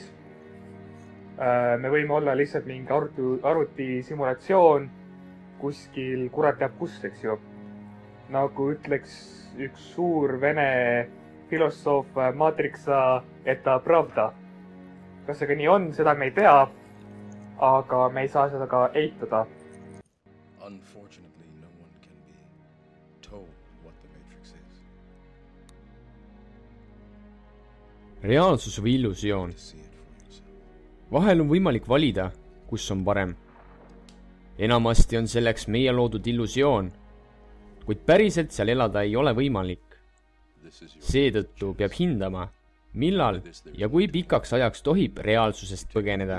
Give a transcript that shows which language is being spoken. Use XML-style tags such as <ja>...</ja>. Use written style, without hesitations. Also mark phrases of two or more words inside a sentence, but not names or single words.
<et>Me võime olla lihtsalt mingi arvutisimulatsioon kuskil kurat teab kus, eks ju. Nagu ütleks üks suur vene filosoof</et> <ru>Матрица это правда.</ru> <et>Kas see ka nii on, seda me ei tea, aga me ei saa seda ka eitada.</et> <en>Unfortunately, no one can be told what the Matrix is.</en> <et>Reaalsus või illusioon. Vahel on võimalik valida, kus on parem. Enamasti on selleks meie loodud illusioon, kuid päriselt seal elada ei ole võimalik. Seetõttu peab hindama, millal ja kui pikaks ajaks tohib reaalsusest põgeneda.</et>